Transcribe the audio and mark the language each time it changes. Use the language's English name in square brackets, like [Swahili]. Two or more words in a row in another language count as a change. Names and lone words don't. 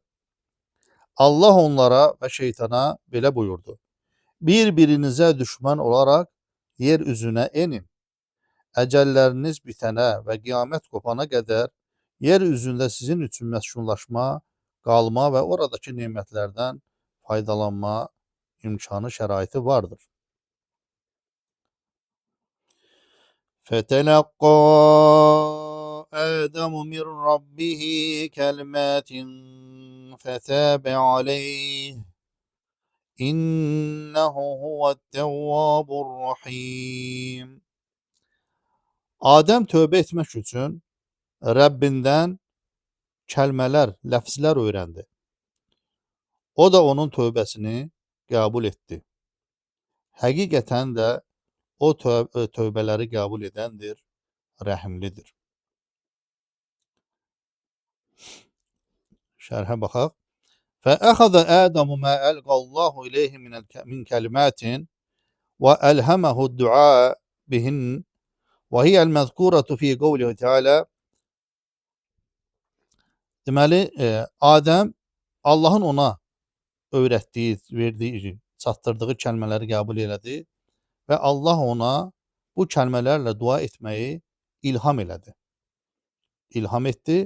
[Azerbaijani] Allah onlara və şeytana belə buyurdu: Bir-birinizə düşmən olaraq yer üzünə enin. Əcəlləriniz bitənə və qiyamət qopana qədər yer üzündə sizin üçün məskunlaşma, qalma və oradakı nemətlərdən faydalanma imkanı, şəraiti vardır. [Arabic] فَتَلَقَّى آدَمُ مِنْ رَبِّهِ كَلِمَاتٍ فَتَابَ عَلَيْهِ إِنَّهُ هُوَ التَّوَّابُ الرَّحِيمُ. [Azerbaijani] Adəm tövbə etmək üçün Rəbbindən kəlmələr, ləfzlər öyrəndi. O da onun tövbəsini qəbul etdi. Həqiqətən də o tövbələri qəbul edəndir, rəhimlidir. Şərhə baxaq. [Arabic] فَأَخَذَ آدَمُ مَا أَلْقَى اللَّهُ إِلَيْهِ مِنْ كَلِمَاتٍ وَأَلْهَمَهُ الدُّعَاءَ بِهِنَّ وَهِيَ الْمَذْكُورَةُ فِي قَوْلِهِ تَعَالَى. [Azerbaijani] Deməli, Adəm Allahın ona öyrətdiyi, verdiyi, çatdırdığı kəlmələri qəbul elədi və Allah ona bu kəlmələrlə dua etməyi ilham elədi. İlham etdi.